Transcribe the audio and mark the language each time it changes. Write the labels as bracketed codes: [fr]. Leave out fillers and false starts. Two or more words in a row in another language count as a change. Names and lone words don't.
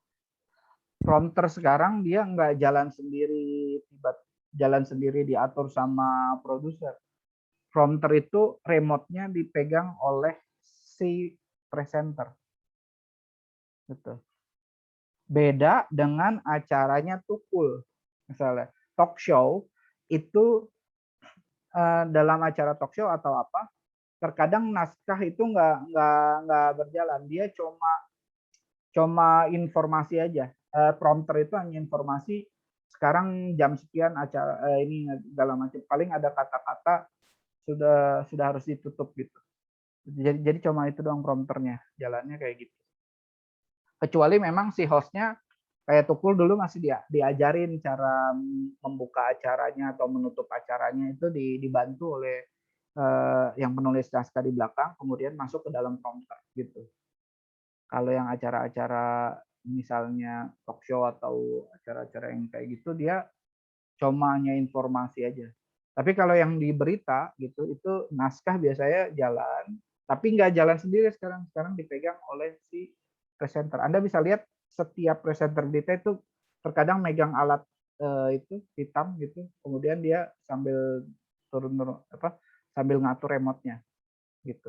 [id] Prompter sekarang dia nggak jalan sendiri diatur sama produser. Prompter itu remote-nya dipegang oleh si presenter. Gitu. Beda dengan acaranya Tukul. Misalnya [en] talk show [id] itu dalam acara [en] talk show [id] atau apa, terkadang naskah itu nggak berjalan. Dia cuma informasi aja. Prompter itu hanya informasi, sekarang jam sekian acara ini dalam macam, paling ada kata-kata sudah harus ditutup gitu. Jadi cuma itu doang prompternya, jalannya kayak gitu. Kecuali memang si hostnya kayak Tukul dulu masih diajarin cara membuka acaranya atau menutup acaranya itu dibantu oleh yang penulis naskah di belakang, kemudian masuk ke dalam prompter gitu. Kalau yang acara-acara misalnya [en] talk show [id] atau acara-acara yang kayak gitu, dia cuma hanya informasi aja. Tapi kalau yang di berita gitu, itu naskah biasanya jalan, tapi nggak jalan sendiri sekarang. Sekarang dipegang oleh si presenter. Anda bisa lihat setiap presenter berita itu terkadang megang alat itu hitam gitu, kemudian dia sambil sambil ngatur remote-nya gitu.